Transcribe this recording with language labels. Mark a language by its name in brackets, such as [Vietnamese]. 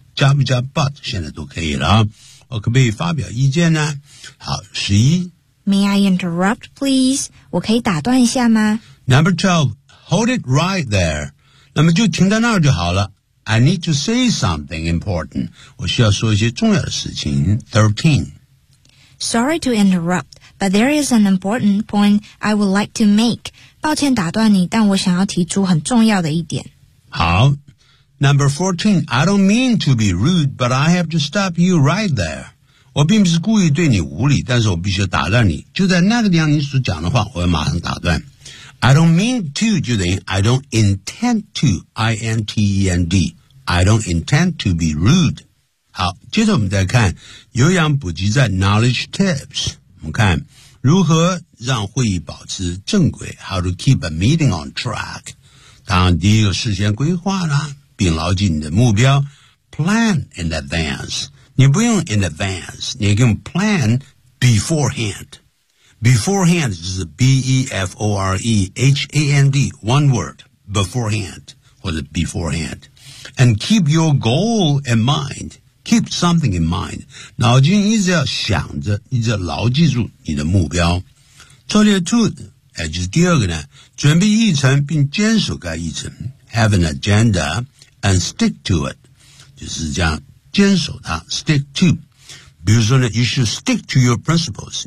[Chinese] 加不加 but 现在都可以了。我可不可以发表意见呢？好，十一。 [English] May I interrupt, please? [Chinese] 我可以打断一下吗 [English] ？Number 12, hold it right there. [Chinese] 那么就停在那儿就好了。 [English] I need to say something important. [Chinese] 我需要说一些重要的事情。 13. [English] Sorry to interrupt, but there is an important point I would like to make. [Chinese] 抱歉打断你，但我想要提出很重要的一点。好。 [English] Number 14, I don't mean to be rude, but I have to stop you right there. [Chinese] 我并不是故意对你无礼，但是我必须打断你。就在那个地方，你所讲的话，我要马上打断。 [English] I don't mean to [Chinese] 就等于 [English] I don't intend to, I-N-T-E-N-D. I don't intend to be rude. [Chinese] 好，接着我们再看有氧补给站 [English] knowledge tips。 [Chinese] 我们看如何让会议保持正轨 ， [English] how to keep a meeting on track。 [Chinese] 当然，第一个事先规划啦，并牢记你的目标 ， [English] plan in advance。 [Chinese] 你不用 [English] in advance, [Chinese] 你用 [English] plan beforehand. Beforehand [Chinese] 就是 [English] B-E-F-O-R-E-H-A-N-D, one word, beforehand, [Chinese] 或者 [English] beforehand. And keep your goal in mind, keep something in mind. [Chinese] 脑筋一直要想着，一直要牢记住你的目标。策略 [English] two, [Chinese] 就是第二个呢，准备议程并坚守该议程。 [English] Have an agenda and stick to it, [Chinese] 就是这样。坚守它 [English] ，stick to。 [Chinese] 比如说呢 [English] ，you should stick to your principles。